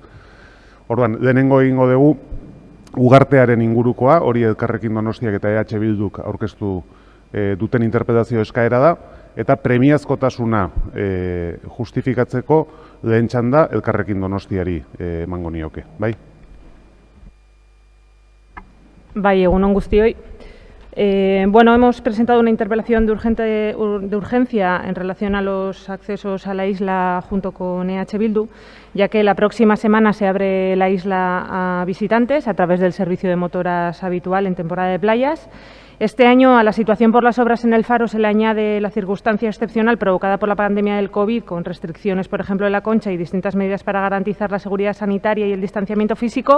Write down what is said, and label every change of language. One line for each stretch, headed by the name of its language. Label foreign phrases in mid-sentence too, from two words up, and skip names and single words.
Basque: Orduan, lehenengo egingo dugu ugartearen ingurukoa, hori Elkarrekin Donostiak eta EH Bilduk aurkeztu duten interpretazio eskaera da, eta premiazkotasuna justifikatzeko lehen txanda Elkarrekin Donostiari emango nioke. Bai? Bai, egun on guztioi.
Spanish: Bueno, hemos presentado una interpelación de urgencia en relación a los accesos a la isla junto con EH Bildu, ya que la próxima semana se abre la isla a visitantes a través del servicio de motoras habitual en temporada de playas. Este año a la situación por las obras en el faro se le añade la circunstancia excepcional provocada por la pandemia del COVID, con restricciones, por ejemplo, en la concha y distintas medidas para garantizar la seguridad sanitaria y el distanciamiento físico.